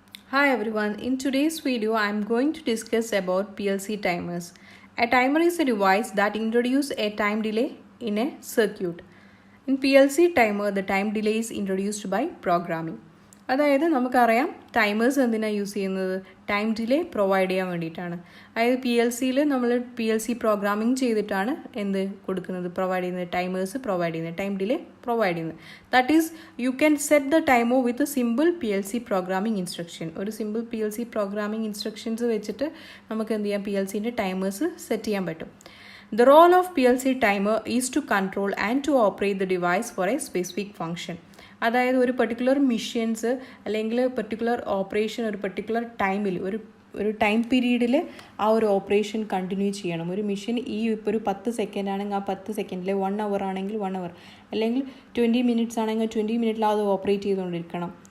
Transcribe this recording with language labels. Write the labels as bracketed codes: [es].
[en] Hi everyone, in today's video I am going to discuss about PLC timers. A timer is a device that introduces a time delay in a circuit. In PLC timer, the time delay is introduced by programming. [ml] അതായത് നമുക്കറിയാം timers എന്തിനാണ് use ചെയ്യുന്നത് time delay provide ചെയ്യാൻ വേണ്ടിയിട്ടാണ്. അതായത് P L സിയിൽ നമ്മൾ PLC programming ചെയ്തിട്ടാണ് എന്ത് കൊടുക്കുന്നത് പ്രൊവൈഡ് ചെയ്യുന്നത് ടൈമേഴ്സ് പ്രൊവൈഡ് ചെയ്യുന്നത് ടൈം ഡിലേ പ്രൊവൈഡ് ചെയ്യുന്നത്. [en] That is you can set the timer with simple PLC programming instruction. [ml] ഒരു സിമ്പിൾ PLC പ്രോഗ്രാമിംഗ് ഇൻസ്ട്രക്ഷൻസ് വെച്ചിട്ട് നമുക്ക് എന്ത് ചെയ്യാം PLCൻ്റെ ടൈമേഴ്സ് സെറ്റ് ചെയ്യാൻ പറ്റും. [en] The role of PLC timer is to control and to operate the device for a specific function. [ml] അതായത് ഒരു particular missions അല്ലെങ്കിൽ പെർട്ടിക്കുലർ ഓപ്പറേഷൻ ഒരു പെർട്ടിക്കുലർ ടൈമിൽ ഒരു ടൈം പീരീഡിൽ ആ ഒരു ഓപ്പറേഷൻ കണ്ടിന്യൂ ചെയ്യണം. ഒരു മിഷൻ ഇപ്പോൾ ഒരു 10 സെക്കൻഡ് ആണെങ്കിൽ ആ 10 സെക്കൻഡിൽ 1 അവർ ആണെങ്കിൽ 1 അവർ അല്ലെങ്കിൽ 20 മിനിറ്റ്സ് ആണെങ്കിൽ 20 മിനിറ്റിൽ അത് ഓപ്പറേറ്റ് ചെയ്തുകൊണ്ടിരിക്കണം.